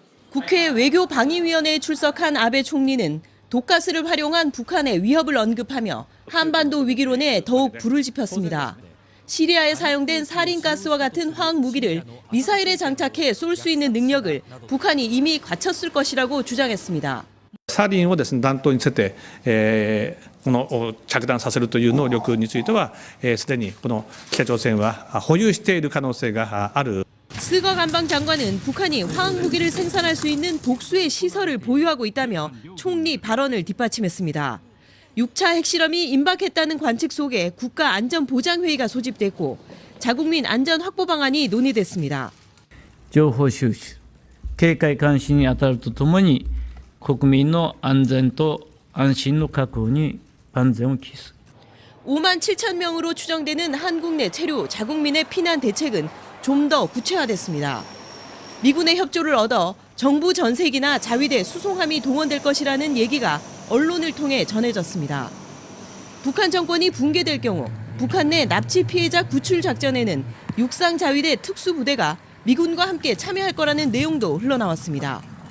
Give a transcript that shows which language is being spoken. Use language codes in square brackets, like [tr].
[ko] 국회 외교방위위원회에 출석한 아베 총리는 독가스를 활용한 북한의 위협을 언급하며 한반도 위기론에 더욱 불을 지폈습니다. 시리아에 사용된 살인가스와 같은 화학무기를 미사일에 장착해 쏠 수 있는 능력을 북한이 이미 갖췄을 것이라고 주장했습니다. [ja] サリンをですね、弾頭につけて、この着弾させるという能力については、すでにこの北朝鮮は保有している可能性がある。 [ko] 스거 관방장관은 북한이 화학무기를 생산할 수 있는 독수의 시설을 보유하고 있다며 총리 발언을 뒷받침했습니다. 6차 핵실험이 임박했다는 관측 속에 국가안전보장회의가 소집됐고 자국민 안전 확보 방안이 논의됐습니다. [ja] 情報収集、警戒監視に当たるとともに国民の安全と安心の確保に万全を期す。 [ko] 5만 7천 명으로 추정되는 한국 내 체류 자국민의 피난 대책은 좀 더 구체화됐습니다. 미군의 협조를 얻어 정부 전세기나 자위대 수송함이 동원될 것이라는 얘기가 언론을 통해 전해졌습니다. 북한 정권이 붕괴될 경우 북한 내 납치 피해자 구출 작전에는 육상 자위대 특수부대가 미군과 함께 참여할 거라는 내용도 흘러나왔습니다.